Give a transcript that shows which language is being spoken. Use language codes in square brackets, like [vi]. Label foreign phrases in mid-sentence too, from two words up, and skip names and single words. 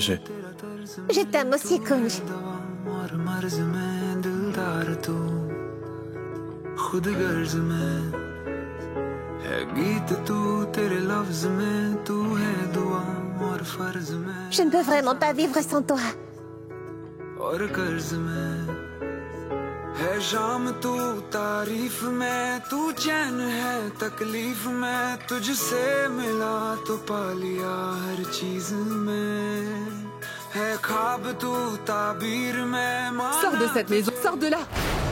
[fr] Je t'aime aussi, Kunj. Je ne peux vraiment pas vivre sans toi. [hi] है शाम तू तारीफ में तू चैन है तकलीफ में तुझसे मिला तो पा लिया हर चीज में है ख्वाब तू ताबीर में [fr] Sors de cette maison, sors de là!